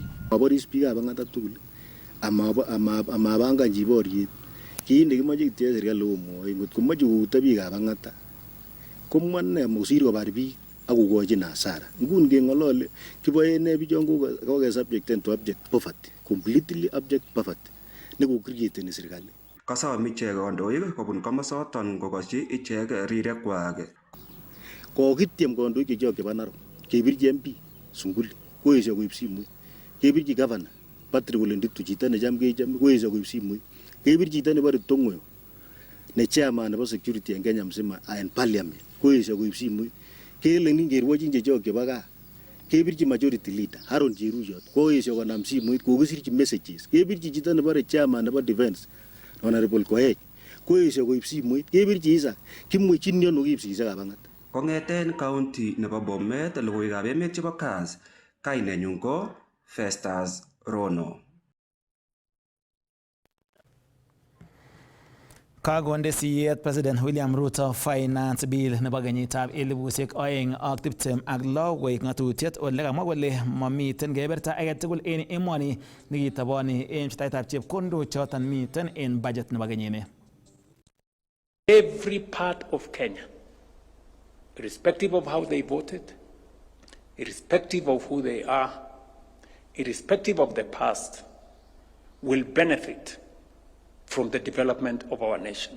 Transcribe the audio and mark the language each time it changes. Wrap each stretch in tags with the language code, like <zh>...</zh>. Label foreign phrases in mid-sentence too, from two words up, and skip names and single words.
<kln>Maboris biikab ang'ata tugul amabanganchi boriet. Kit nekimoche kityo serikali komwoe ngot komoche kouto biikab ang'ata komwa ne mosir kobar biik ak kokochin hasara. Nguni keng'olole kiboe ne bichon koke</kln> <en>subjecten to abject poverty, completely abject poverty</en> <kln>nekokrieteni serikali. Kasom ichek kandoik kobun komosoton kokosyi ichek rirekwak. Kokityem kandoik chechok chebo Narok kebirchi MP Sunguli koesio koib simoit, kebirchi governor Patrick Ole Ntutu chito necham kechome koesio koib simoit, kebir chito nebo Tongoyo ne chairman nebo security en Kenya mzima en parliament koesio koib simoit, kele ningerwochin chechok chebo gaa kebirchi</kln> <en>majority leader</en> <kln>Haron Cheruyot koesio konam simoit kokisirchi messages, kebirchi chito nebo chairman nebo defense Honorable Koech koesio koib simoit, kebirchi Isaac kimwechin yono kiib sisekab ang'ata. Kong'eten county nebo Bomet logoiwekab emet chebo Kass, kainenyun ko Festus Rono. Kakonde siyet President William Ruto Finance Bill nebo kenyitab 2026 koik ng'atutiet ole kamwa kole mamiten keberta age tugul en emoni nekitaboni en pcheetab chepkondok choton miten en budget nebo kenyini.</kln> <en>Every part of Kenya, irrespective of how they voted, irrespective of who they are, irrespective of the past, will benefit from the development of our nation.</en>